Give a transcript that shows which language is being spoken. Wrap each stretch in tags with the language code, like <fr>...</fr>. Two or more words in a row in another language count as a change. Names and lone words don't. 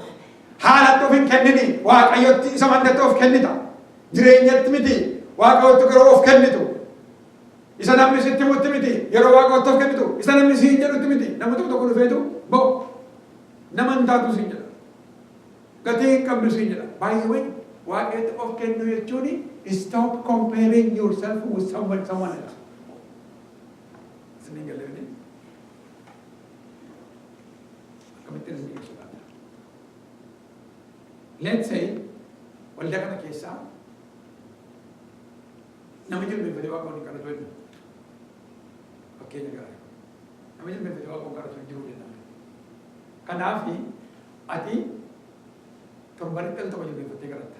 <om>Haalatti of hin kennini, waaqayyotti isa mandatti of kennita. Jireenyatti miti, waaqayyotti garuu of kennitu. Isa namni sitti himutti miti. Yeroo Waaqayyo of kennitu. Isa namni siin jedhutti miti. Nama tokko dhufeetu bo'o. Nama hin taatu siin jedha. Gatii hin qabdu siin jedha.</om> <en>By the way,</en> <om>Waaqayyo of kennu jechuun</om> <en>stop comparing yourself with someone else.</en> <om>Sini galee akkamitti isin ibsuudha.</om> <en>Let's say</en> <om>waldaa kana keessaa nama jilbeenfatee Waaqayyoon kadhatu jenna. Fakkeenya gaarii. Nama jilbeenfatee Waaqayyoon kadhatu jiruu jenna. Kanaaf ati torbanitti al tokko jilbeenfattee kadhatta.</om>